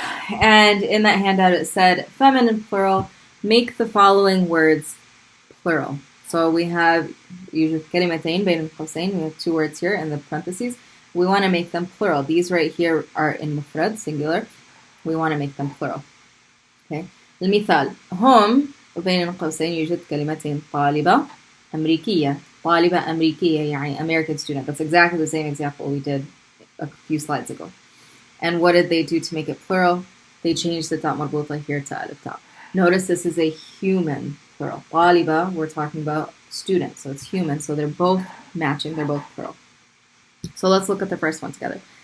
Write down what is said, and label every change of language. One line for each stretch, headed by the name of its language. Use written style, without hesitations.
English: And in that handout it said, feminine plural, make the following words plural. So we have usually
Arabic: كلمتين بين قوسين.
English: We have two words here in the parentheses. We want to make them plural. These right here are in مفرد, singular. We want to make them plural. Okay.
Arabic: المثال هم بين قوسين يوجد كلمتين طالبة أمريكية. طالبة أمريكية يعني
English: American student. That's exactly the same example we did a few slides ago. And what did they do to make it plural? They changed the
Arabic: تاء مربوطة
English: here to
Arabic: ألف تاء.
English: Notice this is a human plural. طالبة, we're talking about student, so it's human. So they're both matching, they're both plural. So let's look at the first one together.